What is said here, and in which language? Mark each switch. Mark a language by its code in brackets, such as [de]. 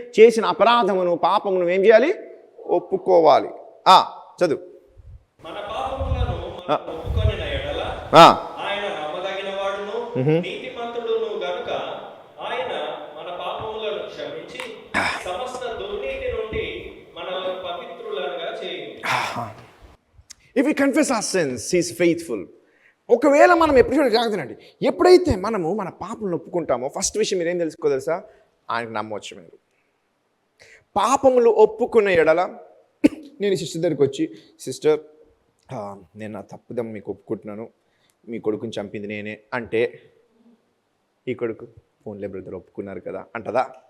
[te] చేసిన అపరాధమును, పాపమును ఏం చేయాలి? ఒప్పుకోవాలి. చదువు. మన పాపములను మనం ఒప్పుకొనిన ఎడల ఆయన నమ్మదగిన వాడును నీతిమంతుడును గనుక ఆయన మన పాపములను క్షమించి సమస్త దుర్నీతి నుండి మనల్ని పవిత్రులుగా చేయును. [en] If we confess our sins, he is faithful. [te] ఒకవేళ మనం ఎప్పుడు జాగ్రత్తనండి, ఎప్పుడైతే మనము మన పాపలను ఒప్పుకుంటామో ఫస్ట్ విషయం మీరేం తెలుసుకోదలుసా? ఆయనకు నమ్మవచ్చు. మీరు పాపములు ఒప్పుకున్న ఎడల, నేను సిస్టర్ దగ్గరికి వచ్చి, సిస్టర్ నేను నా తప్పుదం మీకు ఒప్పుకుంటున్నాను, మీ కొడుకుని చంపింది నేనే అంటే, ఈ కొడుకు ఫోన్లే బ్రదర్ ఒప్పుకున్నారు కదా అంటదా?